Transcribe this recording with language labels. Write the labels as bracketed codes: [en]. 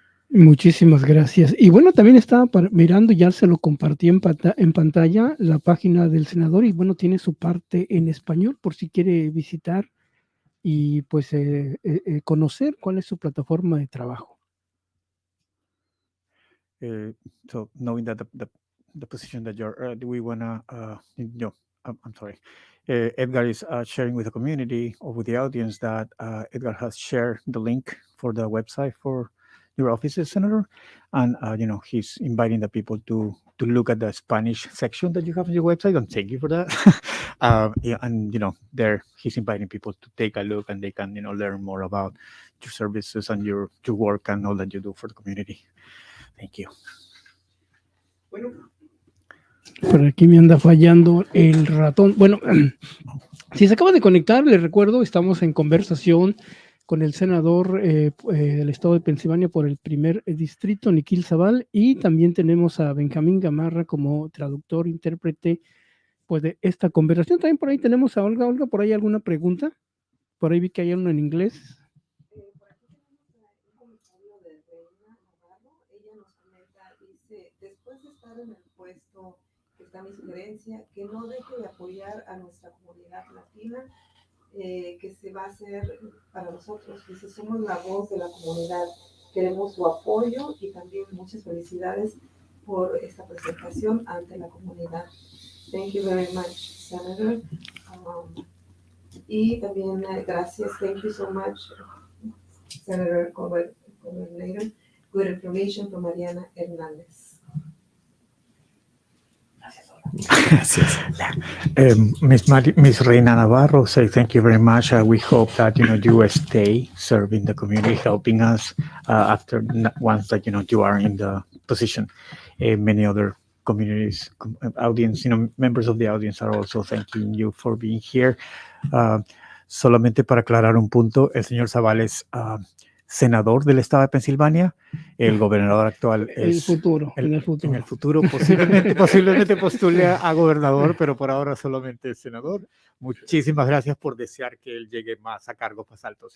[es] Muchísimas gracias. Y bueno, también estaba mirando, ya se lo compartí en pantalla, la página del senador, y bueno, tiene su parte en español por si quiere visitar y pues conocer cuál es su plataforma de trabajo. [en] So knowing that the position that you're, do we want to, I'm sorry. Edgar is sharing with the community or with the audience that Edgar has shared the link for the website for your offices, Senator, and he's inviting the people to look at the Spanish section that you have on your website, and thank you for that. And there he's inviting people to take a look, and they can learn more about your services and your work and all that you do for the community. Thank you. [es] Bueno, por aquí me anda fallando el ratón. Bueno, si se acaba de conectar, les recuerdo, estamos en conversación con el senador del estado de Pensilvania por el primer distrito, Nikil Saval, y también tenemos a Benjamín Gamarra como traductor, intérprete, pues de esta conversación. También por ahí tenemos a Olga. Olga, ¿por ahí alguna pregunta? Por ahí vi que hay uno en inglés. Por aquí tenemos un comentario de Reina Navarro. Ella nos comenta, dice, después de estar en el puesto que está mi sugerencia, que no deje de apoyar a nuestra comunidad latina, que se va a hacer para nosotros. Dice, somos la voz de la comunidad, queremos su apoyo y también muchas felicidades por esta presentación ante la comunidad. [en] Thank you very much, Senator. [es] Y también gracias, [en] thank you so much, Senator Coordinator. Good information from Mariana Hernández. [es] Gracias. [en] Miss Reina Navarro say thank you very much. We hope that you stay serving the community, helping us after once that you are in the position. Many other communities, audience, members of the audience are also thanking you for being here. [es] Solamente para aclarar un punto, el señor Saval es senador del estado de Pensilvania. El gobernador actual es... En el futuro. En el futuro posiblemente postule a gobernador, pero por ahora solamente es senador. Muchísimas gracias por desear que él llegue más a cargos más altos.